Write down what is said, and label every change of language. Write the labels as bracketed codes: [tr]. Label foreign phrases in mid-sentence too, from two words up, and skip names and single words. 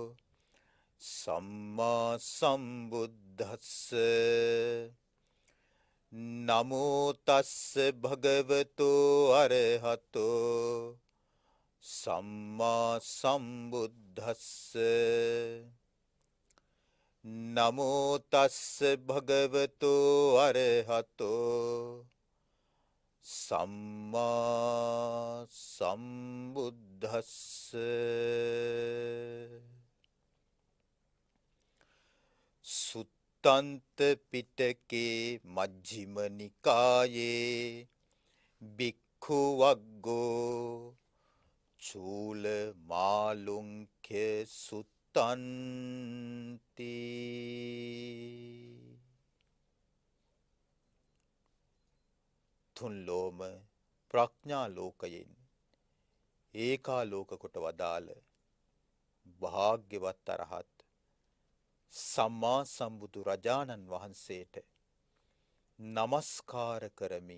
[pi] සම්මා සම්බුද්දස්ස නමෝ තස්ස භගවතෝ අරහතෝ සම්මා සම්බුද්දස්ස නමෝ තස්ස භගවතෝ අරහතෝ සම්මා සම්බුද්දස්ස සුත්තන්ත පිටකේ මජ්ක්‍ධිම නිකායේ භික්ඛු වග්ගෝ චූල මාලුංඛ්‍ය [si] සුත්තන්ති තුන් ලෝම ප්‍රඥා ලෝකයෙන් ඒකාලෝක කොට වදාළ භාග්‍යවත් අරහත් සම්මා සම්බුදු රජාණන් වහන්සේට නමස්කාර කරමි.